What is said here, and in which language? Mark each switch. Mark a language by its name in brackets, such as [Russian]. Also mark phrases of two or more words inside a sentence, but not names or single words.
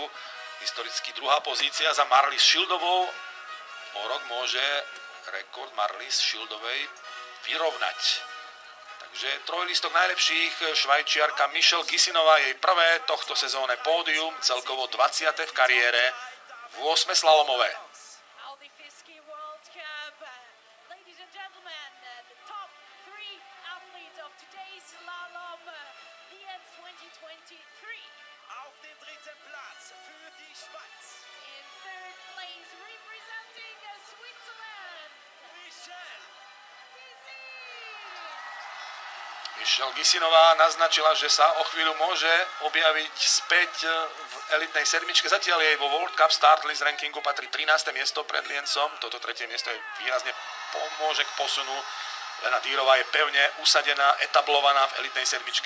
[Slovak] Historicky druhá pozícia za Marlies Šildovou. O rok môže rekord Marlies Šildovej vyrovnať. Takže trojlistok najlepších, Švajčiarka Michelle Gisinová, jej prvé tohto sezónne pódium, celkovo 20. v kariére, 8. slalomové. [German] Auf dem dritten Platz für die Schweiz. [English] In third place, representing Switzerland, [Slovak] Michelle Gisinová naznačila, že sa o chvíľu môže objaviť späť v elitnej sedmičke. Zatiaľ jej vo [English] World Cup Start List [Slovak] rankingu patrí 13. miesto pred Liencom. Toto tretie miesto je výrazne pomôže k posunu. Lena Dýrová je pevne usadená, etablovaná v elitnej sedmičke.